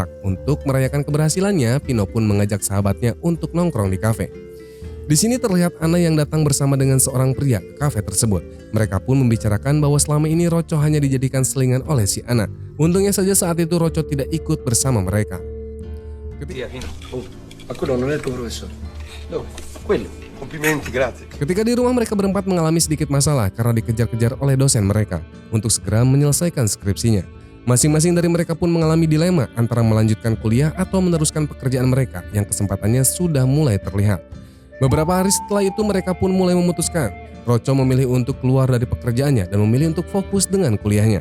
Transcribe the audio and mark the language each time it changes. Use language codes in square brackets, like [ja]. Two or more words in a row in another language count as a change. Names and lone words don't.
[id] Untuk merayakan keberhasilannya, Pino pun mengajak sahabatnya untuk nongkrong di kafe. Di sini terlihat Ana yang datang bersama dengan seorang pria ke kafe tersebut. Mereka pun membicarakan bahwa selama ini Rocco hanya dijadikan selingan oleh si Ana. Untungnya saja saat itu Rocco tidak ikut bersama mereka. [it] Via, Pino. Ma quello non è il tuo professore? Dove? Quello. Complimenti, grazie. [id] Ketika di rumah, mereka berempat mengalami sedikit masalah karena dikejar-kejar oleh dosen mereka untuk segera menyelesaikan skripsinya. Masing-masing dari mereka pun mengalami dilema antara melanjutkan kuliah atau meneruskan pekerjaan mereka yang kesempatannya sudah mulai terlihat. Beberapa hari setelah itu mereka pun mulai memutuskan. Rocco memilih untuk keluar dari pekerjaannya dan memilih untuk fokus dengan kuliahnya.